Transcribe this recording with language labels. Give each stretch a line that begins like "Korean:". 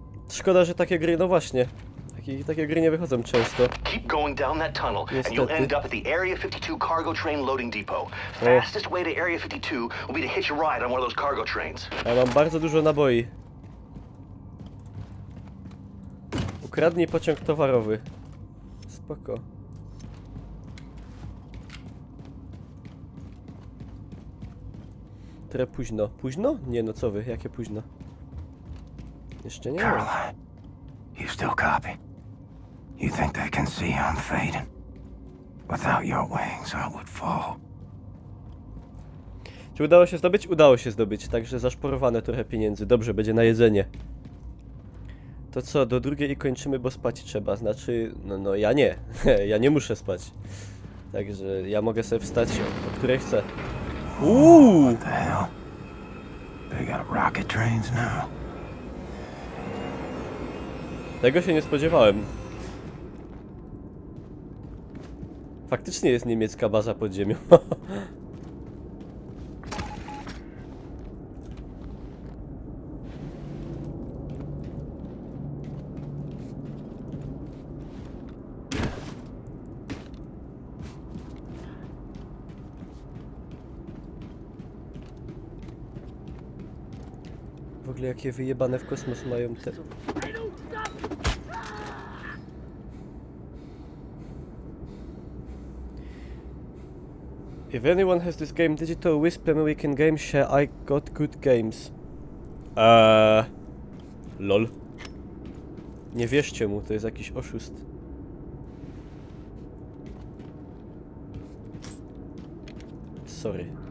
Polish: Szkoda, że takie gry, no właśnie. Takie gry nie wychodzą często.
English: Keep going down that tunnel and you'll end up at the Area 52 cargo train loading depot. Fastest way to Area 52 will be to hitch a ride on one of those cargo trains.
Polish: Ja mam bardzo dużo naboi. Ukradnij pociąg towarowy. Spoko. Trochę późno. Późno? Nie no, co wy? Jakie późno? Jeszcze nie.
English: Caroline, you still copy? You think they can see I'm fading? Without your wings, I would fall.
Polish: Czy udało się zdobyć? Udało się zdobyć, także zaszporowane trochę pieniędzy. Dobrze, będzie na jedzenie. To co, do drugiej i kończymy, bo spać trzeba. Znaczy, no ja nie. Ja nie muszę spać. Także ja mogę sobie wstać, o której chcę.
English: What the hell? They got rocket trains now.
Polish: Tego się nie spodziewałem. Faktycznie jest niemiecka baza pod ziemią. W ogóle jakie wyjebane w kosmos mają te...
English: If anyone has this game, Digital Wisp American Game Share, I got good games. Lol.
Polish: Nie wierzcie mu, to jest jakiś oszust.
English: Sorry.